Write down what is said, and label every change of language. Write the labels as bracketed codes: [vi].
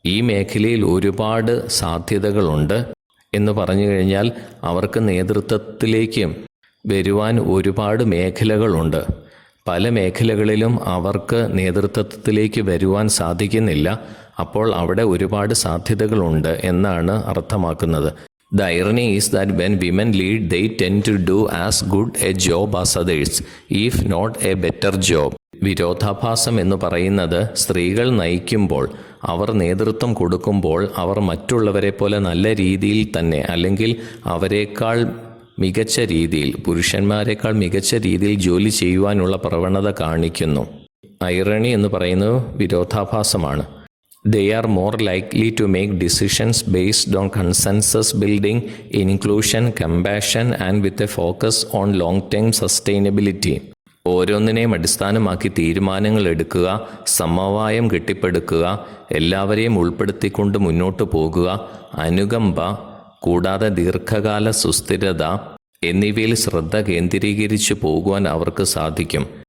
[ml] ഈ മേഖലയിൽ ഒരുപാട് സാധ്യതകളുണ്ട് എന്ന് പറഞ്ഞു കഴിഞ്ഞാൽ അവർക്ക് നേതൃത്വത്തിലേക്ക് വരുവാൻ ഒരുപാട് മേഖലകളുണ്ട്. പല മേഖലകളിലും അവർക്ക് നേതൃത്വത്തിലേക്ക് വരുവാൻ സാധിക്കുന്നില്ല. അപ്പോൾ അവിടെ ഒരുപാട് സാധ്യതകളുണ്ട് എന്നാണ് അർത്ഥമാക്കുന്നത്. [en] The irony is that when women lead, they tend to do as good a job as others, if not a better job. [ml] വിരോധാഭാസം എന്ന് പറയുന്നത് സ്ത്രീകൾ നയിക്കുമ്പോൾ, അവർ നേതൃത്വം കൊടുക്കുമ്പോൾ അവർ മറ്റുള്ളവരെ പോലെ നല്ല രീതിയിൽ തന്നെ അല്ലെങ്കിൽ അവരെക്കാൾ മികച്ച രീതിയിൽ, പുരുഷന്മാരെക്കാൾ മികച്ച രീതിയിൽ ജോലി ചെയ്യുവാനുള്ള പ്രവണത കാണിക്കുന്നു. ഐറണി എന്ന് പറയുന്നത് വിരോധാഭാസമാണ്. [en] They are more likely to make decisions based on consensus building, inclusion, compassion and with a focus on long-term sustainability. [ml] ഓരോന്നിനെയും അടിസ്ഥാനമാക്കി തീരുമാനങ്ങൾ എടുക്കുക, സമവായം കെട്ടിപ്പടുക്കുക, എല്ലാവരെയും ഉൾപ്പെടുത്തിക്കൊണ്ട് മുന്നോട്ട് പോകുക, അനുകമ്പ കൂടാതെ ദീർഘകാല സുസ്ഥിരത എന്നിവയിൽ ശ്രദ്ധ കേന്ദ്രീകരിച്ചു പോകുവാൻ അവർക്ക് സാധിക്കും.